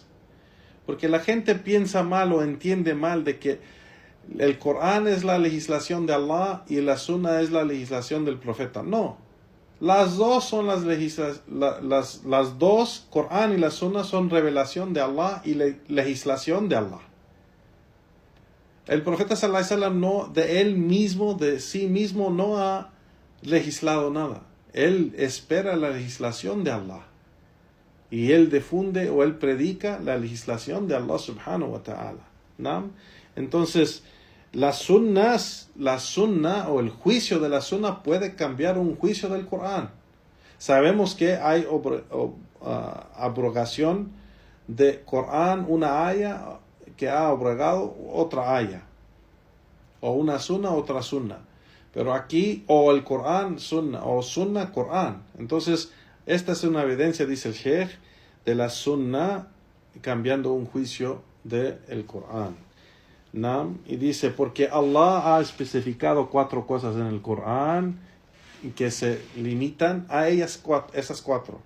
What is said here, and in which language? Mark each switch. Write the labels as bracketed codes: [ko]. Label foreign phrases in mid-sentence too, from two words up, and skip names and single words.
[es] Porque la gente piensa mal o entiende mal de que el Corán es la legislación de Allah y la Sunna es la legislación del profeta. No. Las dos son las dos, Corán y la Sunna, son revelación de Allah y legislación de Allah. El profeta [ar] صلى الله عليه وسلم [es] de sí mismo no ha legislado nada. Él espera la legislación de Allah. Y él difunde o él predica la legislación de [ar] الله سبحانه وتعالى. [es] ¿No? Entonces, la sunna o el juicio de la sunna puede cambiar un juicio del Corán. Sabemos que hay abrogación de Corán, una aya que ha abrogado otra aya. O una sunna, otra sunna. Pero aquí, o el Corán, sunna, o sunna, Corán. Entonces, esta es una evidencia, dice el Sheikh, de la sunna cambiando un juicio del Corán. ¿No? Y dice, porque Allah ha especificado 4 cosas en el Corán que se limitan a esas 4.